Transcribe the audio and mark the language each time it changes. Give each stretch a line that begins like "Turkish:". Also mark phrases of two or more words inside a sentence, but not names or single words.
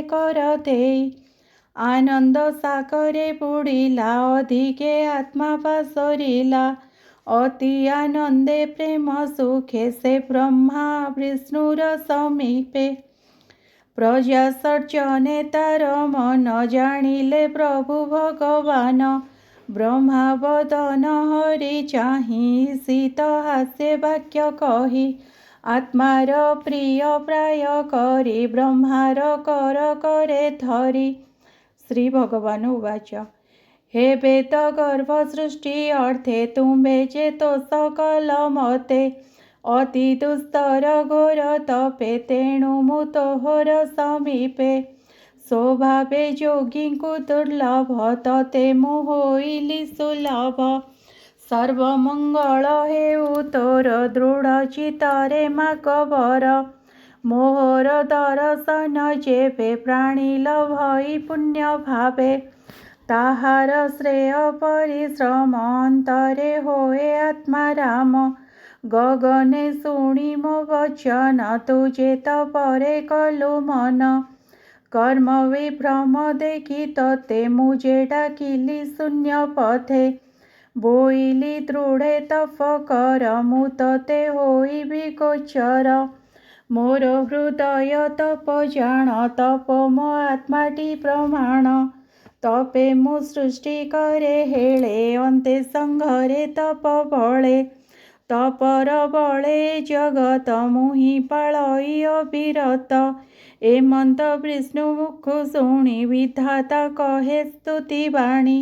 Odia: କର ଦେ ଆନନ୍ଦ ସାଗରେ ବୁଡିଲା ଅଧିକେ ଆତ୍ମା ପାସରିଲା ଅତି ଆନନ୍ଦେ ପ୍ରେମ ସୁଖେ ସେ ବ୍ରହ୍ମା ବିଷ୍ଣୁର ସମୀପେ ପ୍ରଜା ସର୍ଜନେ ତାର ମନ ଜାଣିଲେ ପ୍ରଭୁ ଭଗବାନ ବ୍ରହ୍ମାବଦନ ହରି ଚାହି ଶୀତ ହାସ୍ୟ ବାକ୍ୟ କହି ଆତ୍ମାର ପ୍ରିୟ ପ୍ରାୟ କରି ବ୍ରହ୍ମାର କର କରେ ଧରି। ଶ୍ରୀ ଭଗବାନ ଉବାଚ ହେ ବେଦ ଗର୍ଭ ସୃଷ୍ଟି ଅର୍ଥେ ତୁମ୍ଭେ ଚେତୋ ସକଳ ମତେ ଅତି ଦୁସ୍ତର ଘୋର ତପେ ତେଣୁ ମୁ ତୋହର ସମୀପେ ସ୍ୱଭାବେ ଯୋଗୀ କୋ ଦୁର୍ଲଭ ତତେ ମୁ ହୋଇଲି ସୁଲଭ ସର୍ବମଙ୍ଗଳ ହେଉ ତୋର ଦୃଢ଼ ଚିତ୍ତରେ ମାକବର ମୋହର ଦର୍ଶନ ଯେବେ ପ୍ରାଣୀ ଲଭଇ ପୁଣ୍ୟ ଭାବେ ତାହାର ଶ୍ରେୟ ପରିଶ୍ରମ ଅନ୍ତରେ ହୋଏ ଆତ୍ମା ରାମ ଗଗନେ ଶୁଣି ମୋ ବଚନ ତୁଝେ ତପରେ କଲୁ ମନ କର୍ମ ବିଭ୍ରମ ଦେଖି ତତେ ମୁଝେ ଡାକିଲି ଶୂନ୍ୟ ପଥେ ବୋଇଲି ଦୃଢ଼େ ତପ କର ମୁ ତତେ ହୋଇବି ଗୋଚର ମୋର ହୃଦୟ ତପ ଜାଣ ତପ ମୋ ଆତ୍ମାଟି ପ୍ରମାଣ ତପେ ମୁ ସୃଷ୍ଟି କରେ ହେଲେ ଅନ୍ତେ ସଂଘରେ ତପ ବଳେ ତପର ବଳେ ଜଗତ ମୁହି ପାଳଇ ଅବିରତ ଏମନ୍ତ ବିଷ୍ଣୁ ମୁଖ ଶୁଣି ବିଧାତା କହେ ସ୍ତୁତି ବାଣୀ।